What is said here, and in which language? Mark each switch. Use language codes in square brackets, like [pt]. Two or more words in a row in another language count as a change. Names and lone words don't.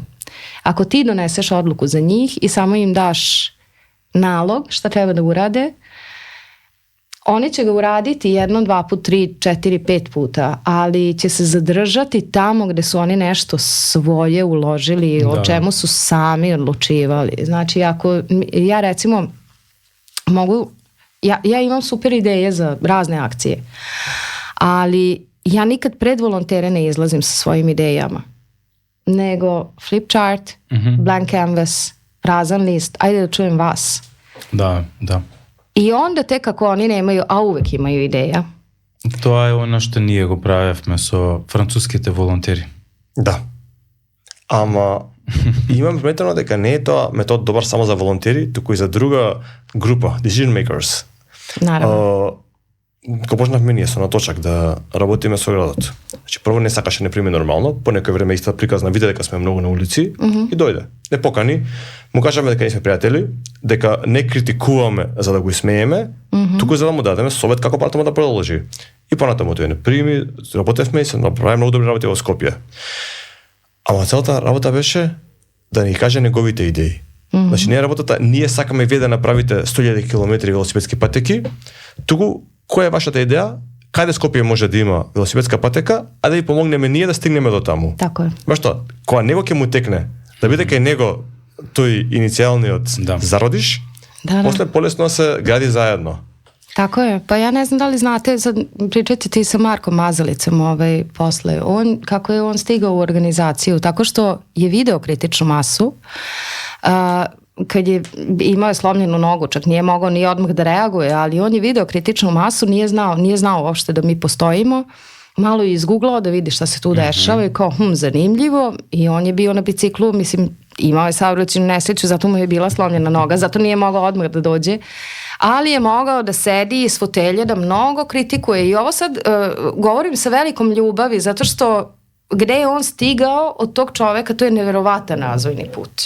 [sr] Ako ti doneseš odluku za njih i samo im daš nalog šta treba da urade, oni će ga uraditi 1, 2 put, 3, 4, 5 puta, ali će se zadržati tamo gde su oni nešto svoje uložili, o čemu su sami odlučivali. Znači, ako ja recimo mogu, ja imam super ideje za razne akcije, ali ja nikad pred volontere ne izlazim sa svojim idejama, nego [en] flip chart, blank canvas, [sr] prazan list, ajde da čujem vas. Da. I onda tek ako oni nemaju, a uvek imaju ideja. [mk] Тоа е она што ние го правевме со француските волонтери. Да. Ама имам приметено дека не е тоа метод добар само за волонтери, туку и за друга група, [en] decision makers. [mk] Наравно. Кога почнавме ние со наточак да работиме со градот. Значи прво не сакаше не прими нормално, по некој време иста приказна виде дека сме многу на улици и дојде. Не покани, му кажаме дека не сме пријатели, дека не критикуваме за да го смееме, туку за да му дадеме совет како партама да продолжи. И понатаму тој не прими, работевме и се направи многу добри работи во Скопје. Ама целата работа беше да ни каже неговите идеи. Значи не е работата, ние сакаме вие да направите 100.000 километри велосипедски патеки, туку која е вашата идеја, каде Скопје може да има велосипедска патека, а да ви помогнеме ние да стигнеме до таму. [sr] Tako je. [mk] Баш тоа, кога него ќе му текне, да биде кај него тој иницијалниот зародиш, после полесно се гради заедно. [sr] Tako je. Pa ja ne znam da li znate, sad pričate ti sa Markom Mazalicom posle, kako je on stigao u organizaciju, tako što je video kritičnu masu, kad je imao slomljenu nogu, čak nije mogao ni odmah da reaguje, ali on je video kritičnu masu, nije znao uopšte da mi postojimo, malo je izgooglao da vidi šta se tu dešava i kao, zanimljivo, i on je bio na biciklu, mislim, imao je saobraćajnu nesreću, zato mu je bila slomljena noga, zato nije mogao odmah da dođe, ali je mogao da sedi iz fotelje, da mnogo kritikuje i ovo sad govorim sa velikom ljubavi, zato što gde je on stigao od tog čoveka, to je neverovatan razvojni put.